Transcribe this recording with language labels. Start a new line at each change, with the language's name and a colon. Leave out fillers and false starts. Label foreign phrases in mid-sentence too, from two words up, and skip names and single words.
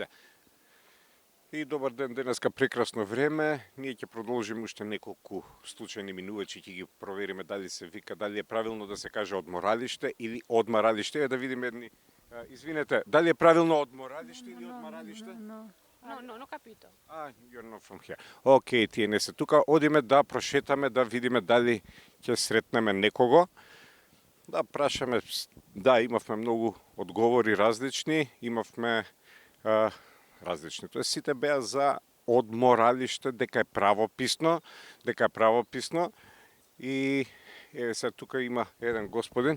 Macedonian: И добар ден, денеска прекрасно време. Ние ќе продолжиме уште неколку случајни минувачи, ќе ги провериме дали се вика, дали е правилно да се каже одморалиште или одмаралиште. Да видиме едни. Извинете, дали е правилно одморалиште или одмаралиште?
Italian: No capito.
English: You're not from here.
Macedonian: Океј, тие не се тука. Одиме да прошетаме, да видиме дали ќе сретнеме некого. Да прашаме, да, имавме многу одговори различни, имавме различни. Тоа сите беа за одморалиште, дека е правописно, и еве се тука има еден господин.